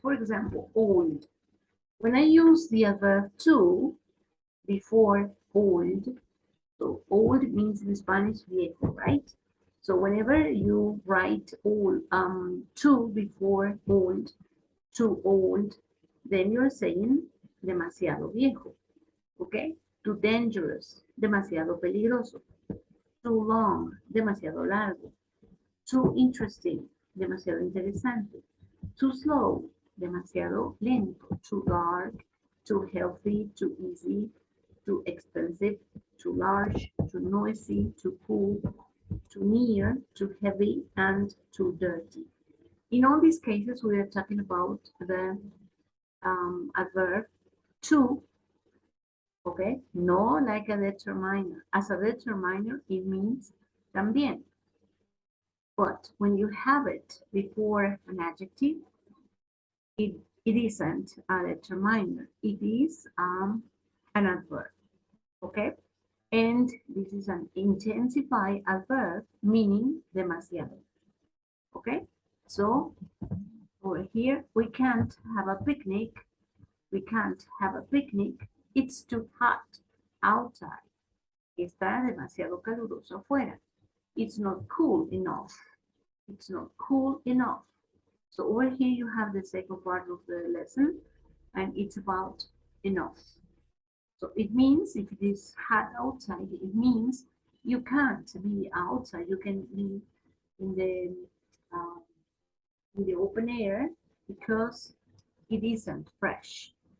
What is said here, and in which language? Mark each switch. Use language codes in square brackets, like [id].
[en] For example, old. When I use the adverb to before old, so old means in Spanish viejo, right? So whenever you write old, to before old, too old, then you're saying [es] demasiado viejo, [en] okay? Too dangerous, [es] demasiado peligroso. [en] Too long, [es] demasiado largo. [en] Too interesting, [es] demasiado interesante. [en] Too slow, [es] demasiado lento. [en] Too dark, too healthy, too easy, too expensive, too large, too noisy, too cool, too near, too heavy, and too dirty. In all these cases, we are talking about the adverb to, okay? No like a determiner. As a determiner, it means también. But when you have it before an adjective, it, it isn't a determiner. It is an adverb, okay? And this is an intensified adverb, meaning demasiado, okay? So over here, we can't have a picnic. We can't have a picnic. It's too hot outside. [es] Está demasiado caluroso afuera. [en] It's not cool enough. It's not cool enough. So over here you have the second part of the lesson, and it's about enough. So it means if it is hot outside, it means you can't be outside. You can be in the uh, in the open air because it isn't fresh.